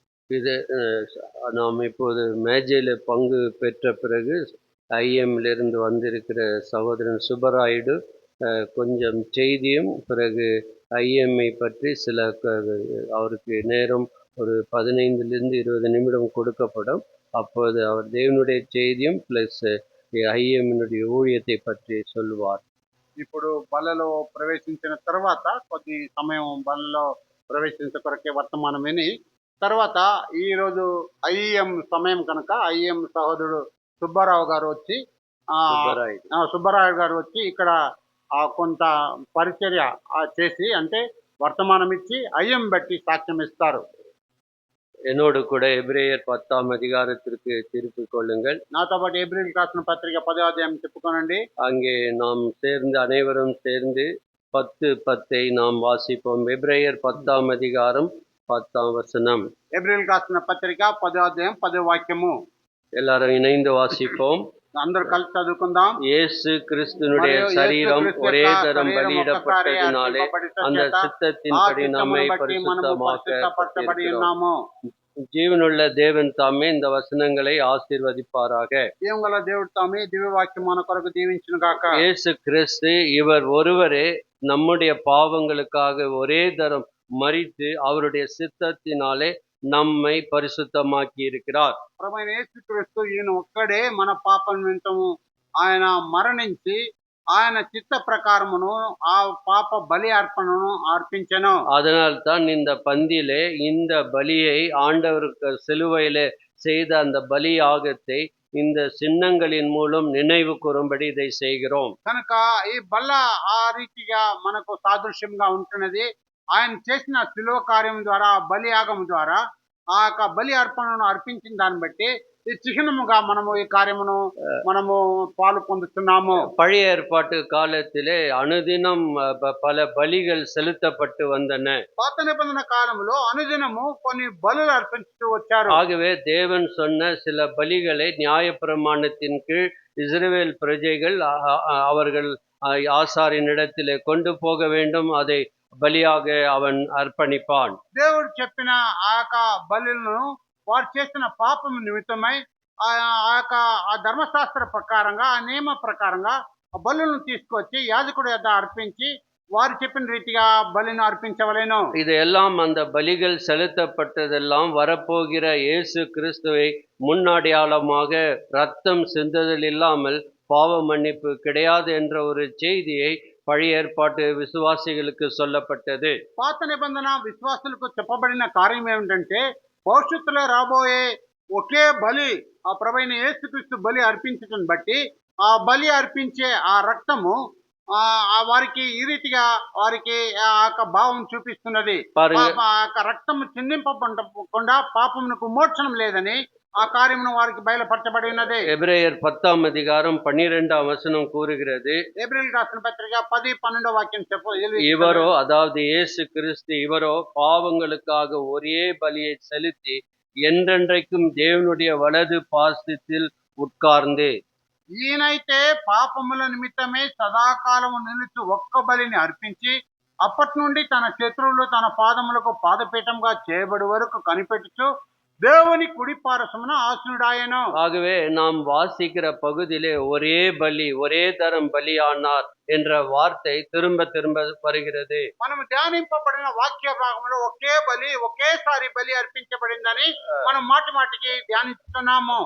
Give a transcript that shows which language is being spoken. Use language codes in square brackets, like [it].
[ta] இது நாம் இப்போது மேஜையில் பங்கு பெற்ற பிறகு ஐஎம்மிலிருந்து வந்திருக்கிற சகோதரன் சுப்பராயுடு கொஞ்சம் செய்தியும் பிறகு ஐஎம்ஐ பற்றி சில அவருக்கு நேரம் ஒரு 15லிருந்து 20 நிமிடம் கொடுக்கப்படும். அப்போது அவர் தேவனுடைய செய்தியும் ప్లస్ ఐఎంனுடைய ஊழியத்தை பற்றி சொல்லுவார். [te] ఇప్పుడు బలలో ప్రవేశించిన తర్వాత కొద్ది సమయం బలలో ప్రవేశించే కొరకే వర్తమానం విని తర్వాత ఈ రోజు ఐఎం సమయం కనుక ఐఎం సహోదరుడు సుబ్బారావు గారు వచ్చి సుబ్బరాయుడు. సుబ్బారావు గారు వచ్చి ఇక్కడ కొంత పరిచర్య చేసి అంటే వర్తమానం ఇచ్చి ఐఎం బట్టి సాక్ష్యం ఇస్తారు. [ta] என்னோடு கூட எபிரேயர் 10ஆம் அதிகாரத்திற்கு திருப்பிக் கொள்ளுங்கள். [te] నాతో పాటు ఏప్రిల్ రాసిన పత్రిక 10వ అధ్యాయం చెప్పుకోనండి. [ta] அங்கே நாம் அனைவரும் சேர்ந்து 10:10 நாம் வாசிப்போம். எபிரேயர் 10ஆம் அதிகாரம் 10ஆம் வசனம். [te] ఏప్రిల్ రాసిన పత్రిక 10వ అధ్యాయం 10వ వాక్యము. [ta] எல்லாரும் இணைந்து வாசிப்போம். [te] అందరూ కలిసి చదువుకుందాం. [ta] இயேசு கிறிஸ்துனுடைய சரீரம் ஒரே தரம் பலியிடப்பட்டதினாலே அந்த சித்தத்தின்படி நம்மை பரிசுத்தமாக்கப்பட்டிருக்கிறோம். [te] ఉన్నాము. [ta] ஜீவனுள்ள தேவன் தாமே இந்த வசனங்களை ஆசீர்வதிப்பாராக. [te] జీవగల దేవుడు తామే దివ్య వాక్యం మన కొరకు దీవించును గాక. [ta] இயேசு கிறிஸ்து இவர் ஒருவரே நம்முடைய பாவங்களுக்காக ஒரே தரம் மரித்து அவருடைய சித்தத்தினாலே நம்மை பரிசுத்தமாக்கி இருக்கிறார். [te] ప్రభువైన యేసుక్రీస్తు ఈయన ఒక్కడే మన పాపం నిమిత్తము ఆయన మరణించి ఆయన చిత్త ప్రకారమును ఆ పాప బలి అర్పణను అర్పించెను. [ta] அதனால்தான் இந்த பந்தியிலே இந்த பலியை ஆண்டவருக்கு சிலுவையிலே செய்த அந்த பலி யாகத்தை இந்த சின்னங்களின் மூலம் நினைவு கூறும்படி இதை செய்கிறோம். [te] కనుక ఈ బల్ల ఆ రీతిగా మనకు సాదృశ్యంగా ఉంటున్నది. ఆయన చేసిన శిలువ కార్యం ద్వారా బలి యాగం ద్వారా ఆ యొక్క బలి అర్పణను అర్పించిన దాన్ని బట్టి ఈ చిహ్నముగా మనము ఈ కార్యమును మనము పాలు పొందుతున్నాము. [ta] பழைய ஏற்பாட்டு காலத்திலே அனுதினம் பல பலிகள் செலுத்தப்பட்டு வந்தன. [te] పాత నిబంధన కాలంలో అనుదినము కొన్ని బలులు అర్పించుతూ వచ్చారు. [ta] ஆகவே தேவன் சொன்ன சில பலிகளை நியாயப்பிரமாணத்தின் கீழ் இஸ்ரவேல் பிரஜைகள் அவர்கள் ஆசாரியனிடத்திலே கொண்டு போக வேண்டும். அதை பலியாக அவன் அர்ப்பணிப்பான். [te] దేవుడు చెప్పిన ఆ యొక్క బలులను వారు చేసిన పాపం నిమిత్తమై ఆ యొక్క ఆ ధర్మశాస్త్ర ప్రకారంగా ఆ నియమ ప్రకారంగా ఆ బలులను తీసుకొచ్చి యాజకుడు యొద్ద అర్పించి వారు చెప్పిన రీతిగా బలిని అర్పించవలెను. [ta] இதையெல்லாம் அந்த பலிகள் செலுத்தப்பட்டதெல்லாம் வரப்போகிற இயேசு கிறிஸ்துவை முன்னடையாளமாக ரத்தம் சிந்துதல் இல்லாமல் பாவ மன்னிப்பு கிடையாது என்ற ஒரு செய்தியை பழைய ஏற்பாட்டு விசுவாசிகளுக்கு சொல்லப்பட்டது. [te] పాత నిబంధన విశ్వాసులకు చెప్పబడిన కార్యం ఏమిటంటే భవిష్యత్తులో రాబోయే ఒకే బలి ఆ ప్రభువైన యేసుక్రీస్తు బలి అర్పించటం బట్టి ఆ బలి అర్పించే ఆ రక్తము వారికి ఈ రీతిగా వారికి ఆ యొక్క భావం చూపిస్తున్నది. ఆ యొక్క రక్తము చిందింపకుండా పాపమునకు మోక్షం లేదని ఆ కార్యమును వారికి బయలుపరచబడి ఉన్నది. [ta] எபிரேயர் 10ஆம் அதிகாரம் 12ஆம் வசனம் கூறுகிறது. [te] ఏప్రిల్ రాసిన పత్రిక 10-12 వాక్యం [ta] இவரோ அதாவது இயேசு கிறிஸ்து இவரோ பாவங்களுக்காக ஒரே பலியை செலுத்தி என்றென்றைக்கும் தேவனுடைய வலது பாசத்தில் உட்கார்ந்து [te] ఈయనైతే పాపముల నిమిత్తమే సదాకాలము నిలుచు ఒక్క బలిని అర్పించి అప్పటి నుండి తన శత్రువులు తన పాదములకు పాదపీఠంగా చేయబడి వరకు కనిపెట్టుచు தேவனி குடிப்பாரசம்னா ஆசீனுடாயனோ. [ta] ஆகவே நாம் வாசிக்கிற பகுதியிலே ஒரே பலி ஒரே தரம் பலியானார் என்ற வார்த்தை திரும்ப திரும்ப வருகிறது. [te] మనం ధ్యానింపబడిన వాక్య భాగంలో ఒకే బలి ఒకేసారి బలి అర్పించబడిందని మనం మాటి మాటికి ధ్యానిస్తున్నాము.